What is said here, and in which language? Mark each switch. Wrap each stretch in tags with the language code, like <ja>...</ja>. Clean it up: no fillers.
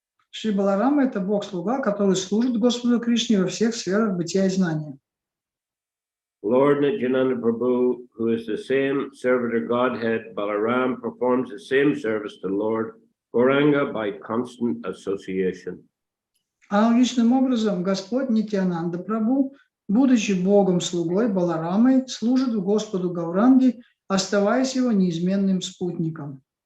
<ru>Шри Баларама – это Бог-слуга, который служит Господу Кришне во всех сферах бытия и знания.</ru> <en>Lord Nityananda Prabhu, who is the same servitor Godhead, Balaram, performs the same service to Lord Gauranga by constant association.</en> <ru>Аналогичным образом Господь Нитьянанда Прабху, будучи Богом-слугой Баларамой, служит Господу Гауранге, оставаясь его неизменным спутником.</ru>